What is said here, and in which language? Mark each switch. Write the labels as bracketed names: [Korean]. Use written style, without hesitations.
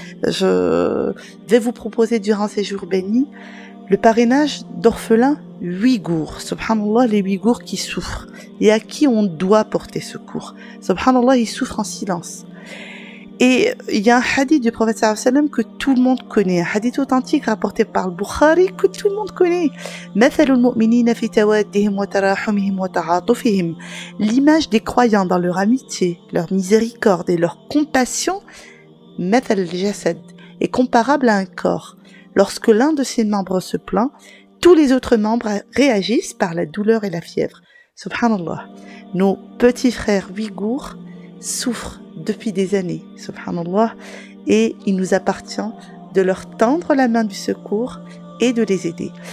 [French] Je vais vous proposer durant ces jours bénis le parrainage d'orphelins ouïghours. Subhanallah, les ouïghours qui souffrent et à qui on doit porter secours. Subhanallah, ils souffrent en silence. Et il y a un hadith du prophète sallallahu alayhi wa sallam que tout le monde connaît, un hadith authentique rapporté par le Bukhari que tout le monde connaît. [Arabic] مثل المؤمنين في توادهم وتراحمهم وتعاطفهم. [French] L'image des croyants dans leur amitié, leur miséricorde et leur compassion, [Arabic] مثل الجسد, [French] est comparable à un corps. Lorsque l'un de ses membres se plaint, tous les autres membres réagissent par la douleur et la fièvre. Subhanallah. Nos petits frères ouïghours souffrent depuis des années, subhanallah, et il nous appartient de leur tendre la main du secours et de les aider.